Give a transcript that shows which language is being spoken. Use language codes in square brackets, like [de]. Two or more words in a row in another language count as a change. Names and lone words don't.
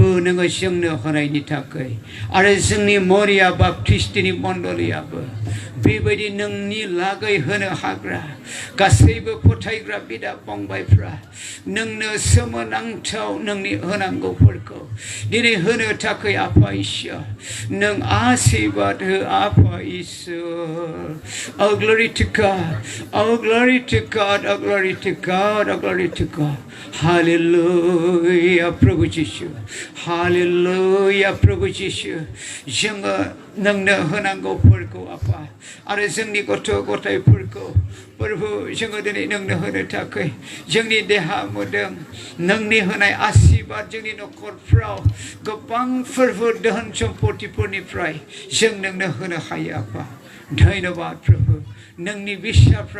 [brx] नोङो जोंनो होनायनि थाखाय आरो जोंनि मरिया बाप्टिस्टनि मण्डलियाबो बेबायदि नोंनि लागै होनो हाग्रा गासैबो फोथायग्रा बिदा फंबायफ्रा नोंनो सोमोनांथाव नोंनि होनांगौफोरखौ दिनै होनो थाखाय आफा इसोर नों आशीर्बाद हो आफा इसोर [en] Oh glory to God, oh glory to God, [brx] oh glory to God, oh glory to God. Hallelujah, Prabhu Jishu. Hallelujah, Prabhu Jishu. जोङो नोंनो होनांगौफोरखौ आफा आरो जोंनि गथ' गथायफोरखौ प्रभु जोङो दिनै नोंनो होनो थाखाय जोंनि देहा मोदोम नोंनि होनाय आशीर्बाद जोंनि न'खरफ्राव गोबां फोरबो धोन सम्पतिफोरनिफ्राय जों नोंनो होनो हायो आफा धन्यबाद प्रभु नोंनि बिसाफ्रा